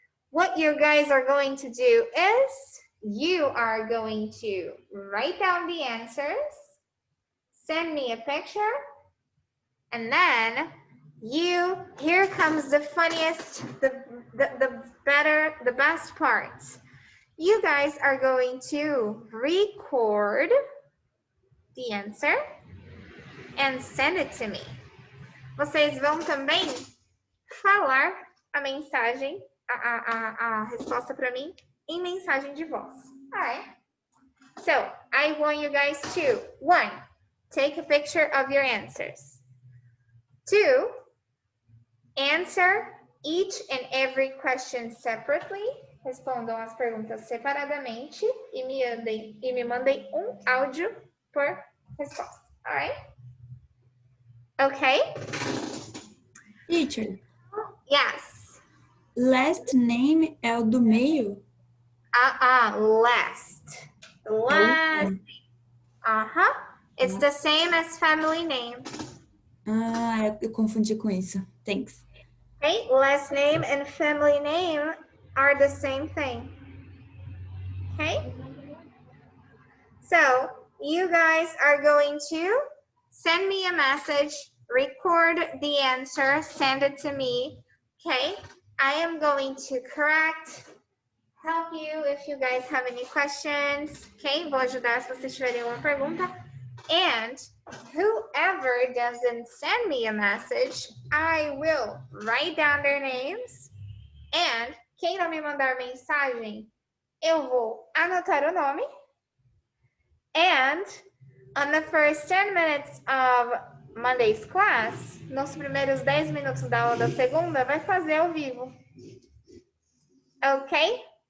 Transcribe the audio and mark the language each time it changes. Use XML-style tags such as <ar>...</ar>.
<en>What you guys are going to do is, you are going to write down the answers, send me a picture, and then here comes the funniest, the best part. You guys are going to record the answer and send it to me.</en> <pt>Vocês vão também falar a mensagem, a resposta para mim em mensagem de voz.</pt> <en>All right. So I want you guys to, 1, take a picture of your answers. 2, answer each and every question separately.</en> <pt>Respondam as perguntas separadamente e me mandem áudio por resposta.</pt> <en>All right? Okay? Teacher, Yes.</en> <pt>last name é o do meio?</pt> <en>Last. Last. It's the same as family name.</en> <pt>Eu confundi com isso. Thanks.</pt> <en>Okay, last name and family name are the same thing. Okay? So, you guys are going to send me a message, record the answer, send it to me. Okay? I am going to correct, help you if you guys have any questions. Okay?</en> <pt>Vou ajudar se vocês tiverem alguma pergunta.</pt> <en>And whoever doesn't send me a message, I will write down their names.</en> <pt>And quem não me mandar mensagem, eu vou anotar o nome.</pt> <en>And on the first 10 minutes of Monday's class,</en> <pt>nos primeiros 10 minutos da aula da segunda, vai fazer ao vivo. Ok?</pt>